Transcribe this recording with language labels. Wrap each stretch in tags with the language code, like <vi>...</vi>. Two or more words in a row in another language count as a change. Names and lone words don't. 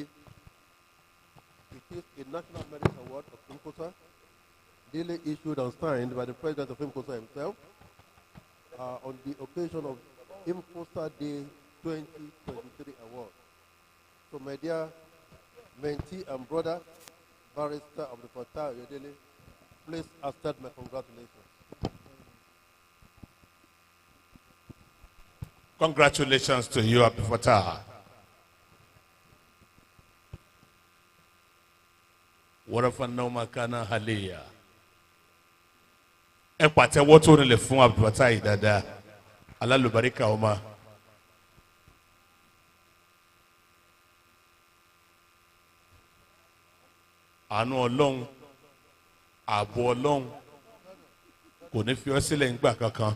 <en>It is a National Merit Award of Imcosa, duly issued and signed by the President of Imcosa himself on the occasion of Imcosa Day 2023 award. So my dear mentee and brother, Barrister Abdul Fattah Oyedele, please accept my congratulations. Congratulations to you, Abdul Fattah. Warafa nauma kana haliya.</en> <yo>Ẹ pàtẹ́wọ́ tó nílẹ̀ fún Abdul Fattah yìí dáadáa. Alálùbáríkà ọmọ. Àánú Ọlọ́run, ààbò Ọlọ́run kò ní fi ọ́ sílẹ̀ nígbà kankan.</yo>